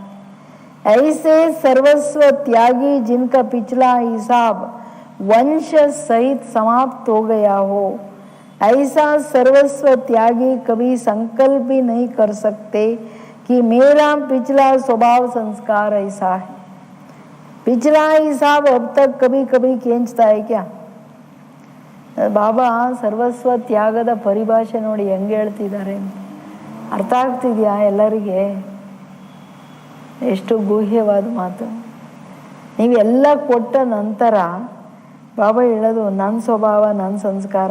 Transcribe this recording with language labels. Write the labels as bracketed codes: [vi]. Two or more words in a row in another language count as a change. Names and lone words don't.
[hi] ऐसे सर्वस्व त्यागी जिनका पिछला हिसाब वंश सहित समाप्त हो गया हो, ऐसा सर्वस्व त्यागी कभी संकल्प भी नहीं कर सकते कि मेरा पिछला स्वभाव संस्कार ऐसा है. पिछला हिसाब अब तक कभी कभी खींचता है क्या? [kn] ಬಾಬಾ ಸರ್ವಸ್ವ ತ್ಯಾಗದ ಪರಿಭಾಷೆ ನೋಡಿ ಹೆಂಗೆ ಹೇಳ್ತಿದ್ದಾರೆ. ಅರ್ಥ ಆಗ್ತಿದೆಯಾ ಎಲ್ಲರಿಗೆ? ಎಷ್ಟು ಗುಹ್ಯವಾದ ಮಾತು. ನೀವೆಲ್ಲ ಕೊಟ್ಟ ನಂತರ ಬಾಬಾ ಹೇಳೋದು ನನ್ನ ಸ್ವಭಾವ, ನನ್ನ ಸಂಸ್ಕಾರ.